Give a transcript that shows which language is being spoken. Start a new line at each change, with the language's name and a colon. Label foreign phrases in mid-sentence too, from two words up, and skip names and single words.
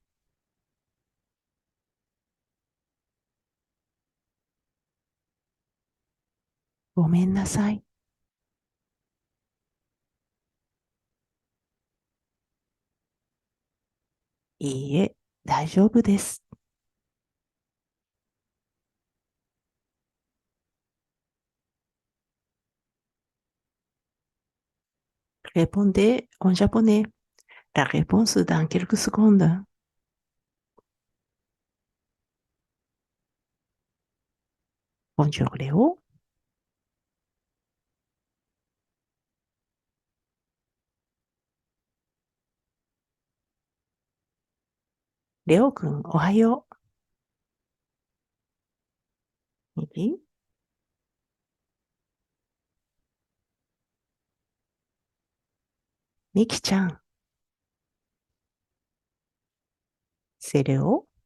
Japanese: ごめんなさい。いいえ、大丈夫です。
French: répondez en japonais. La réponse dans quelques secondes. Bonjour Léo.
Japanese: レオくん、おはよう。みき、みきちゃん、c'est Léo。